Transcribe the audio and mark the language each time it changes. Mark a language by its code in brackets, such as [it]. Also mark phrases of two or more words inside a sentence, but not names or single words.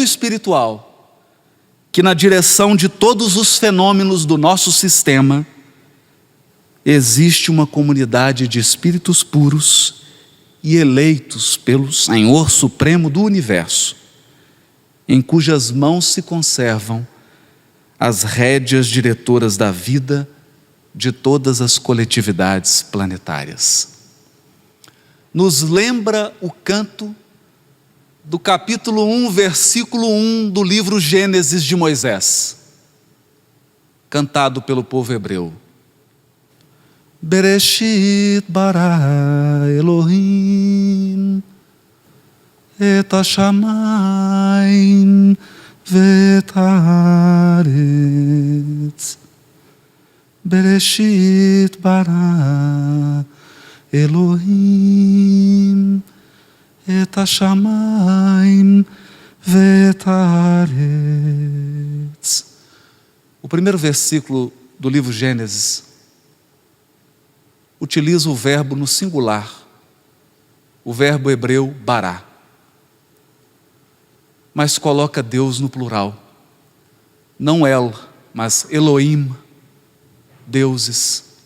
[pt] espiritual, que na direção de todos os fenômenos do nosso sistema, existe uma comunidade de espíritos puros e eleitos pelo Senhor Supremo do Universo, em cujas mãos se conservam as rédeas diretoras da vida de todas as coletividades planetárias. Nos lembra o canto do capítulo 1, versículo 1 do livro Gênesis de Moisés, cantado pelo povo hebreu. [he] בראשית ברא אלוהים את השמים ואת הארץ. בראשית ברא אלוהים את השמים ואת הארץ. [pt] O primeiro versículo do livro Gênesis utiliza o verbo no singular, o verbo hebreu bará, mas coloca Deus no plural. Não El, mas Elohim, deuses.